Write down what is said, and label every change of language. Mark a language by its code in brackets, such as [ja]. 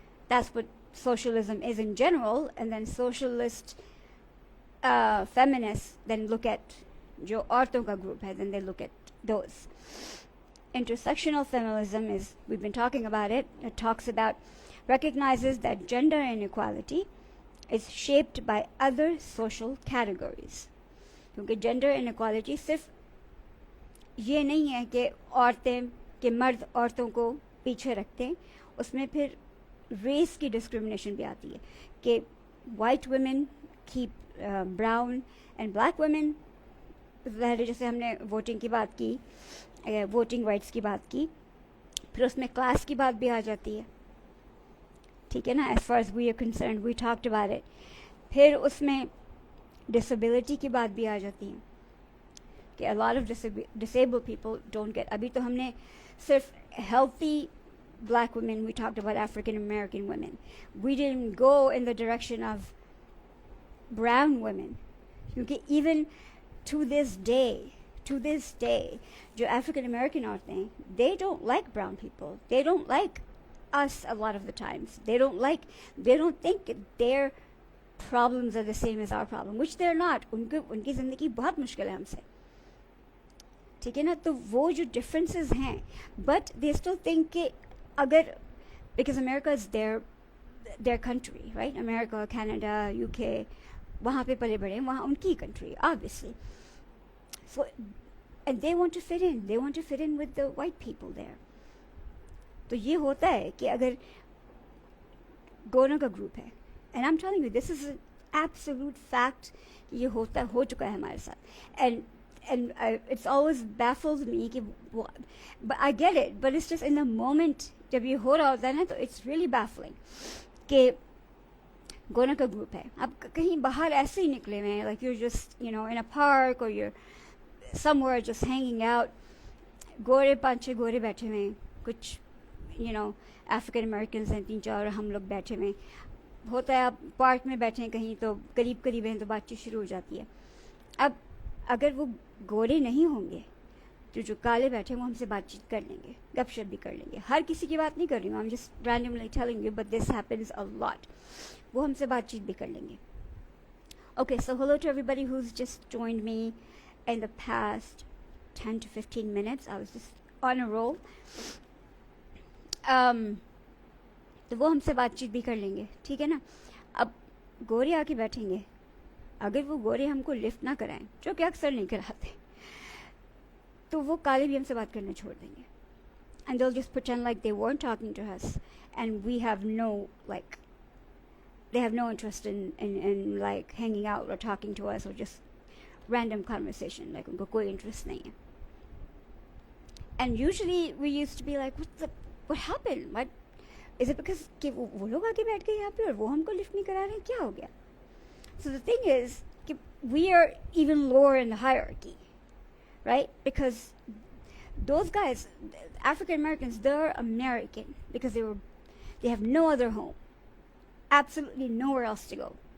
[en] That's what socialism is in general. And then socialist feminists then look at [hi] जो औरतों का group है, [en] then they look at those. Intersectional feminism is, we've been talking about it, recognizes that gender inequality is shaped by other social categories. [hi] क्योंकि gender inequality सिर्फ ये नहीं है कि औरतें के मर्द औरतों को पीछे रखते हैं, उसमें फिर रेस की डिस्क्रिमिनेशन भी आती है कि [en] white women keep brown and black women, [hi] जैसे हमने वोटिंग की बात की, वोटिंग राइट्स की बात की, फिर उसमें क्लास की बात भी आ जाती है, ठीक है ना. [en] as far as we are concerned, we talked about it. [hi] फिर उसमें डिसेबिलिटी की बात भी आ जाती है कि [en] a lot of disabled people don't get. [hi] अभी तो हमने सिर्फ [en] healthy black women, we talked about African American women. We didn't go in the direction of brown women, [hi] क्योंकि [en] even to this day, [hi] जो African American औरतें हैं, [en] they don't like brown people. They don't like us a lot of the times. They don't think their problems are the same as our problem, which they're not. [hi] उनकी ज़िंदगी बहुत मुश्किल है हमसे, ठीक है ना. तो वो जो differences हैं, [en] but they still think [hi] कि अगर, [en] because America is their country, right? [hi] America, Canada, UK, वहाँ पे पले बड़े हैं, वहाँ उनकी country, obviously. [en] So, and they want to fit in. They want to fit in with the white people there. [hi] तो ये होता है कि अगर दोनों का group है, [en] and I'm telling you, this is an absolute fact, [hi] ये हो चुका है हमारे साथ. [en] And and it's always baffles me [hi] कि [en] but I get it, but it's just in the moment [hi] जब ये हो रहा होता है ना, तो [en] it's really baffling [hi] कि गोरा का ग्रुप है, आप कहीं बाहर ऐसे ही निकले हुए हैं, [en] like you're just you know in a park or you're somewhere just hanging out, [hi] गोरे 5-6 गोरे बैठे हुए हैं, कुछ you know अफ्रीकन अमेरिकन हैं 3-4 हम लोग बैठे हुए होता है, आप पार्क में बैठे हैं कहीं तो करीब करीब हैं तो बातचीत शुरू हो जाती है. अब अगर वो गोरे नहीं होंगे तो जो काले बैठे हैं वो हमसे बातचीत कर लेंगे, गपशप भी कर लेंगे. हर किसी की बात नहीं कर रही हूँ, [en] I am just randomly telling you, but this happens a lot. [hi] वो हमसे बातचीत भी कर लेंगे. [en] Okay, so hello to everybody who's just joined me in the past 10 to 15 minutes. I was just on a roll. [hi] तो वो हमसे बातचीत भी कर लेंगे, ठीक है ना. अब गोरे आके बैठेंगे, अगर वो गोरे हमको लिफ्ट ना कराएं, जो कि अक्सर नहीं कराते, तो वो काले भी हमसे बात करना छोड़ देंगे. [en] And they'll just pretend like they weren't talking to us, and we have no like, they have no interest in like hanging out or talking to us or just random conversation, like [hi] उनको कोई interest नहीं है. [en] And usually we used to be like, what happened? What is it? [hi] Because कि वो लोग आके बैठ गए यहाँ पे और वो हमको लिफ्ट नहीं करा रहे हैं, क्या हो गया? [en] So the thing is [hi] कि [en] we are even lower in the hierarchy, right? Because those guys, African Americans, they're American because they have no other home, absolutely nowhere else to go.